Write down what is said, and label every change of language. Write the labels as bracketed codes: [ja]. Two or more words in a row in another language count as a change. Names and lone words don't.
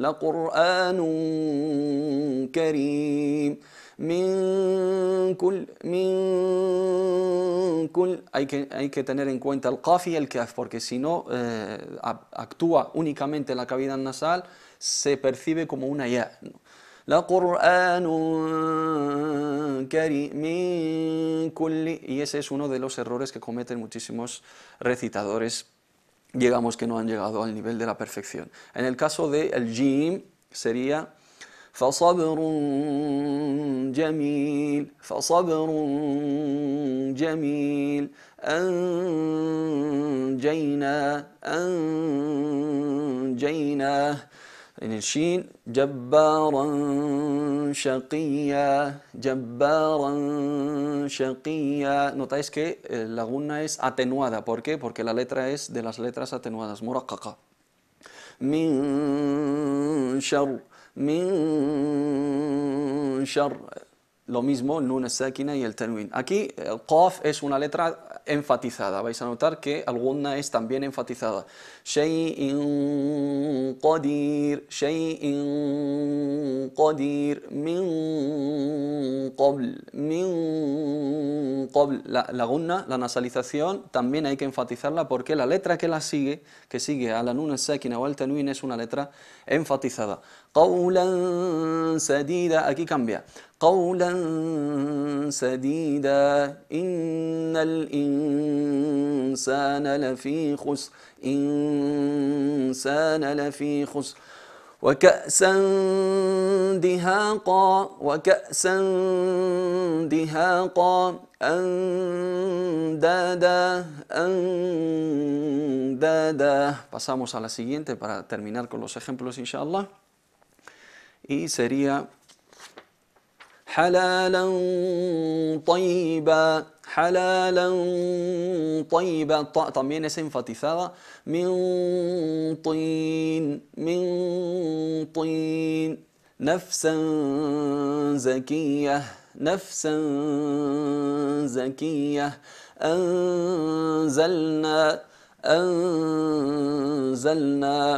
[ar] لقرآن كريم من كل, [es] hay que tener en cuenta el qaf y el kaf, porque si no actúa únicamente la cavidad nasal, se percibe como una ya. [ar] لقرآن كريم من كل, [es] y ese es uno de los errores que cometen muchísimos recitadores, digamos, que no han llegado al nivel de la perfección. En el caso del jim sería [ar] فصبر جميل فصبر جميل, [es] anjayna. En el shin, [ar] جبارا شقيا جبارا شقيا. [es] Notáis que la gunna es atenuada. ¿Por qué? Porque la letra es de las letras atenuadas, muraqqaqa. [ar] من شر من شر. [es] Lo mismo el [ar] النون الساكنة [es] y el tanwin. Aquí el qaf es una letra enfatizada. Vais a notar que el gunna es también enfatizada. [ar] شيء قدير شيء قدير من قبل. [es] La gunna, la nasalización, también hay que enfatizarla porque la letra que sigue a la [ar] النون الساكنة [es] o al tanwin es una letra enfatizada. [ar] قولا سديدا, [es] aquí cambia. [ar] قولا سديدا إن الإنسان لفي خسر إنسان لفي خسر وكأسا دهاقا وكأسا دهاقا أندادا أندادا. [es] Pasamos a la siguiente para terminar con los ejemplos, inshallah, y sería [ar] حلالا طيبا حلالا طيبا. [es] También es enfatizada. [ar] من طين من طين. نفسا زكية نفسا زكية. أنزلنا أنزلنا.